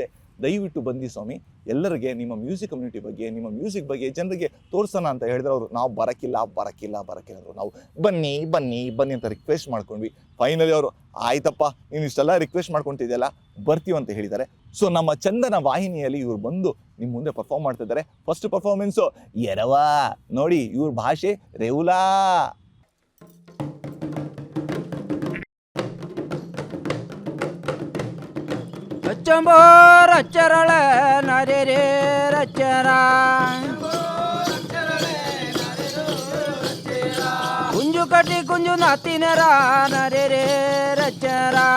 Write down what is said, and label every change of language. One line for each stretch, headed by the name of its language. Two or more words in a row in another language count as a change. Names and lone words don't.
Kannada: ದಯವಿಟ್ಟು ಬಂದಿ ಸ್ವಾಮಿ, ಎಲ್ಲರಿಗೆ ನಿಮ್ಮ
English: music community
Kannada: ಬಗ್ಗೆ, ನಿಮ್ಮ ಮ್ಯೂಸಿಕ್ ಬಗ್ಗೆ ಜನರಿಗೆ ತೋರಿಸೋಣ ಅಂತ ಹೇಳಿದ್ರೆ ಅವರು ನಾವು ಬರೋಕ್ಕಿಲ್ಲ ಅಂದರು. ನಾವು ಬನ್ನಿ ಅಂತ ರಿಕ್ವೆಸ್ಟ್ ಮಾಡ್ಕೊಂಡ್ವಿ. ಫೈನಲಿ ಅವರು ಆಯ್ತಪ್ಪ ನೀನು ಇಷ್ಟೆಲ್ಲ ರಿಕ್ವೆಸ್ಟ್ ಮಾಡ್ಕೊತಿದ್ದೆಲ್ಲ ಬರ್ತೀವಂತ ಹೇಳಿದ್ದಾರೆ. ಸೊ ನಮ್ಮ ಚಂದನ ವಾಹಿನಿಯಲ್ಲಿ ಇವ್ರು ಬಂದು ನಿಮ್ಮ ಮುಂದೆ ಪರ್ಫಾರ್ಮ್ ಮಾಡ್ತಿದ್ದಾರೆ.
English: first performance
Kannada: ಎರವಾ, ನೋಡಿ ಇವ್ರ ಭಾಷೆ ರೇವುಲಾ. ರಚ್ಚಂಬೋ ರಚ್ಚರಳ ನರೆ ರಚ್ಚರ ಕುಂಜು ಕಟ್ಟಿ ಕುಂಜು ನಾತಿನರ ನರೆ ರಚ್ಚರ